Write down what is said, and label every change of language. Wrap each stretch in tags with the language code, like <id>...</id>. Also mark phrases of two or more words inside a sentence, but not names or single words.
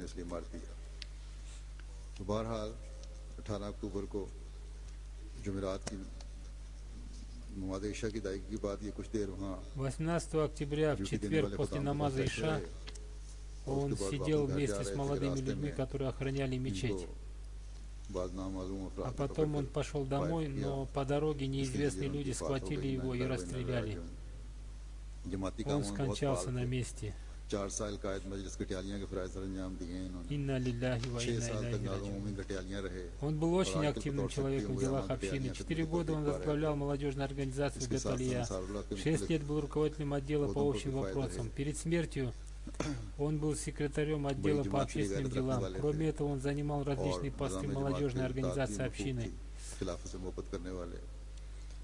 <ru>18 октября, в четверг, после намаза Иша, он сидел вместе с молодыми людьми, которые охраняли мечеть. А потом он пошел домой, но по дороге неизвестные люди схватили его и расстреляли. Он скончался на месте.</ru> <ar>إنا لله وإنا إليه راجعون.</ar> <ru>Он был очень активным человеком в делах общины. 4 года он возглавлял молодежную организацию Гаталия. 6 лет был руководителем отдела по общим вопросам. Перед смертью он был секретарем отдела по общественным делам. Кроме этого, он занимал различные посты молодежной организации общины.</ru>